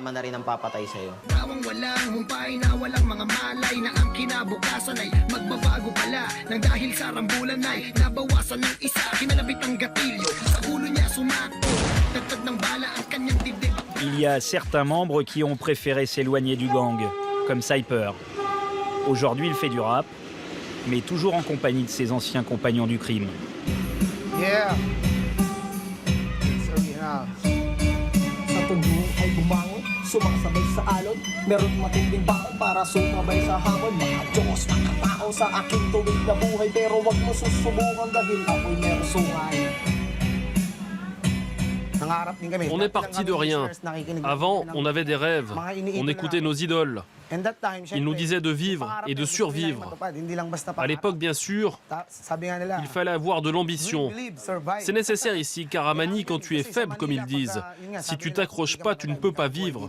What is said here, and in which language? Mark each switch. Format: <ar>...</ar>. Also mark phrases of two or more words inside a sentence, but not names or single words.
<fr>Il y a certains membres qui ont préféré s'éloigner du gang, comme Cyper. Aujourd'hui, il fait du rap, mais toujours en compagnie de ses anciens compagnons du crime. Yeah.</fr> <tl>Sa tundo ay bumangon, sumasabay sa alon. Meron matinding bakal para sumabay sa hamon. Mga Diyos, mga tao sa aking tuwid na buhay. Pero wag mo susubukan dahil ako'y meron sungay.</tl> <fr>On est parti de rien. Avant, on avait des rêves. On écoutait nos idoles. Ils nous disaient de vivre et de survivre. À l'époque, bien sûr, il fallait avoir de l'ambition. C'est nécessaire ici, car à Manille, quand tu es faible, comme ils disent, si tu t'accroches pas, tu ne peux pas vivre.</fr>